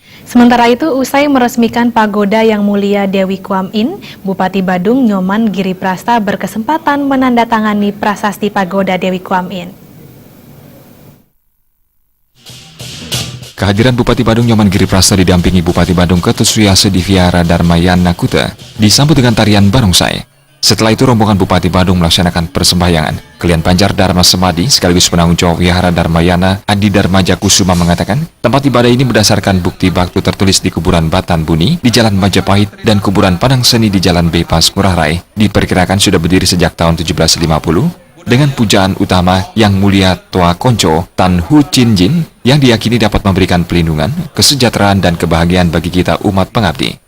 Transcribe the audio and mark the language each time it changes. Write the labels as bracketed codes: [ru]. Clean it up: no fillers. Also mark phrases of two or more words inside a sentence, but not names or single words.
[id] Sementara itu, usai meresmikan pagoda yang mulia Dewi Kwan Yin, Bupati Badung Nyoman Giri Prasta berkesempatan menandatangani prasasti pagoda Dewi Kwan Yin. Kehadiran Bupati Badung Nyoman Giri Prasta didampingi Bupati Badung Ketusuyase di Vihara Dharmayana Kuta disambut dengan tarian barongsai. Setelah itu rombongan Bupati Badung melaksanakan persembahyangan. Klien Panjar Dharma Semadi sekaligus penanggung jawab Vihara Dharmayana Adi Dharmaja Kusuma mengatakan, tempat ibadah ini berdasarkan bukti baktu tertulis di kuburan Batan Buni di Jalan Majapahit dan kuburan Padang Seni di Jalan Bypass Ngurah Rai diperkirakan sudah berdiri sejak tahun 1750 dengan pujaan utama Yang Mulia Toa Konco Tan Hu Chin Jin yang diyakini dapat memberikan pelindungan, kesejahteraan dan kebahagiaan bagi kita umat pengabdi.